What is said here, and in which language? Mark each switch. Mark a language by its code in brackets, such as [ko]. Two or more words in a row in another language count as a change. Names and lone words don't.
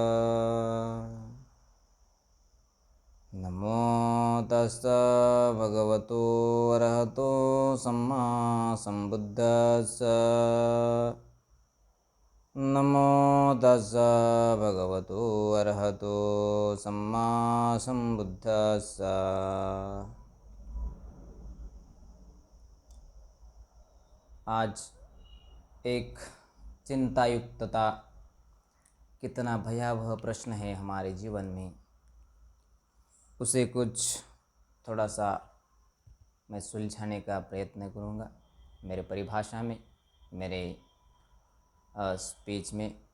[pi] नमो तस्स भगवतो अरहतो सम्मा सम्बुद्दस्स। नमो तस्स भगवतो अरहतो सम्मा सम्बुद्दस्स। [hi] आज एक चिंतायुक्तता कितना भयावह प्रश्न है हमारे जीवन में, उसे कुछ थोड़ा सा मैं सुलझाने का प्रयत्न करूँगा मेरे परिभाषा में, मेरे स्पीच में।